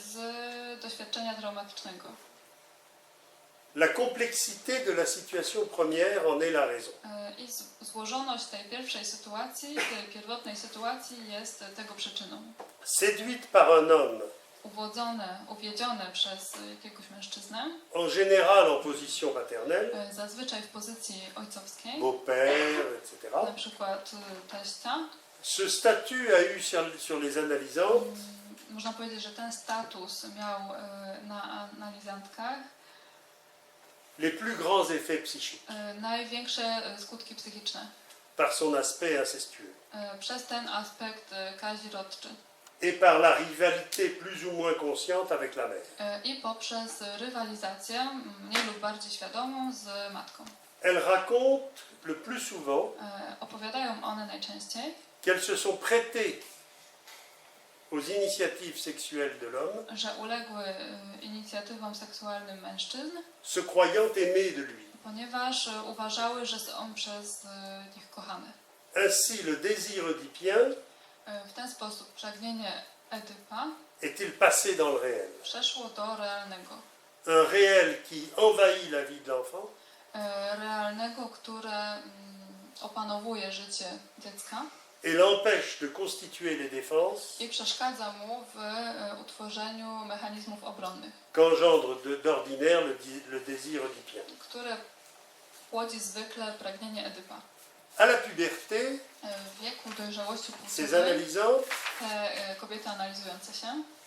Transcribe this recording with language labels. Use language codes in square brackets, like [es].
[pl] z doświadczenia traumatycznego. [fr] La complexité de la situation première en est la raison. [pl] I złożoność tej pierwszej sytuacji, tej pierwotnej sytuacji jest tego przyczyną. [fr] Séduite par un homme, [pl] Uwiedzione przez jakiegoś mężczyznę, [fr] en général en position paternelle, [pl] zazwyczaj w pozycji ojcowskiej, [fr] beau-père, etc. [pl] na przykład teścia. [fr] Ce statut a eu sur les analysantes [pl] Można powiedzieć, że ten status miał na analizantkach [fr] les plus grands effets psychiques [pl] największe skutki psychiczne [fr] par son aspect incestueux [pl] przez ten aspekt kazirodczy [fr] et par la rivalité plus ou moins consciente avec la mère. [pl] i poprzez rywalizację mniej lub bardziej świadomą z matką. [fr] Elles racontent le plus souvent [pl] Opowiadają one najczęściej, [fr] qu'elles se sont prêtées aux initiatives sexuelles de l'homme, [pl] że uległy inicjatywom seksualnym mężczyzn, [fr] se croyant aimées de lui. [pl] ponieważ uważały, że są przez nich kochane. [fr] Ainsi, le désir oedipien [pl] W ten sposób pragnienie Edypa [fr] est-il passé dans le réel? [pl] przeszło do realnego. [fr] Un réel qui envahit la vie de l'enfant [pl] Realnego, które opanowuje życie dziecka [fr] et l'empêche de constituer les défenses [pl] i przeszkadza mu w utworzeniu mechanizmów obronnych, [fr] qu'engendre d'ordinaire le désir oedipien. [pl] które płodzi zwykle pragnienie Edypa. [fr] À la puberté, [pl] W wieku dojrzałości [fr] ces [pl] płciowej [fr] analysantes [pl] te kobiety analizujące się